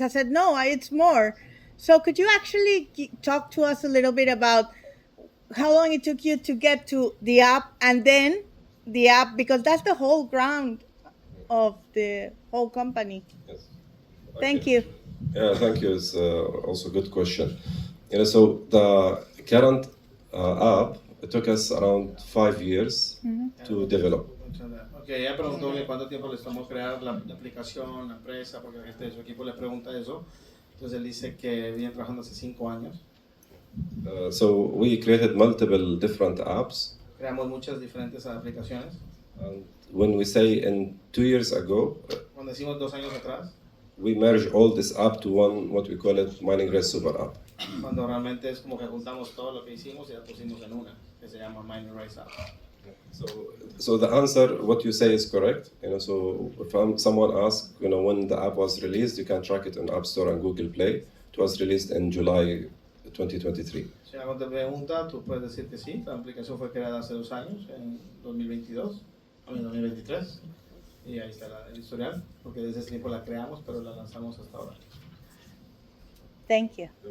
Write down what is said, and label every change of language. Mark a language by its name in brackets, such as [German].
[English] I said, no, it's more. So could you actually talk to us a little bit about how long it took you to get to the app and then the app, because that's the whole ground of the whole company. Yes. Thank you. Yeah, thank you. It's also a good question. So the current app, it took us around 5 years to develop. [Spanish] Ok, ella preguntó que cuánto tiempo les tomó crear la aplicación, la empresa, porque la gente de su equipo le pregunta eso. Entonces él dice que viene trabajando hace 5 años. [English] So we created multiple different apps. [Spanish] Creamos muchas diferentes aplicaciones. [English] And when we say in 2 years ago, [Spanish] Cuando decimos 2 años atrás, [English] we merge all this app to one, what we call it, Mining Race Super App. [Spanish] cuando realmente es como que juntamos todo lo que hicimos y la pusimos en una, que se llama Mining Race App. [English] So the answer, what you say is correct. So if someone asks, when the app was released, you can track it in App Store and Google Play. It was released in July 2023. [Spanish] Si alguien te pregunta, tú puedes decir que sí. La aplicación fue creada hace 2 años, en 2023. Y ahí está el historial, porque desde ese tiempo la creamos, pero la lanzamos hasta ahora. [English] Thank you.